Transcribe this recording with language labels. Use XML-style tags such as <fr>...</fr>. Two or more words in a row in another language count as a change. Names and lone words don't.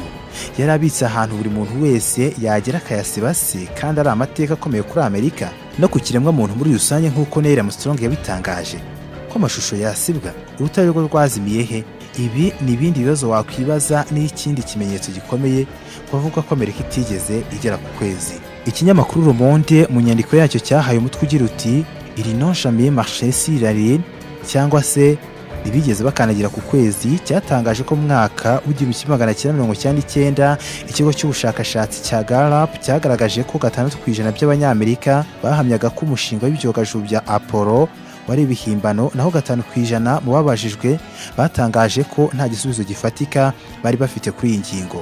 <rw>Yarabitse ahantu buri muntu wese yagera akayasiba se, kandi ari amateka akomeye kuri Amerika no ku kiremwa muntu muri rusange, nk'uko Neil Armstrong yabitangaje ko amashusho yasibwa. Urutare rwo rwazimiye he? Ibi ni ibindi bibazo wakwibaza, n'ikindi kimenyetso gikomeye kuvuga ko Amerika itigeze igera ku kwezi. Ikinyamakuru Le Monde mu nyandiko yacyo cyahaye umutwe ugira uti</rw> <fr>ils n'ont jamais marché sur la Lune,</fr> <rw>cyangwa se ntibigeze bakanagira ku kwezi. Cyatangaje ko mu mwaka wa 1999 ikigo cy'ubushakashatsi cya Gallup cyagaragaje ko 6% by'Abanyamerika bahamyaga ko umushinga w'ibyogajuru bya Apollo wari ibihimbano, naho 5% mu babajijwe batangaje ko nta gisubizo gifatika bari bafite kuri iyi ngingo.</rw>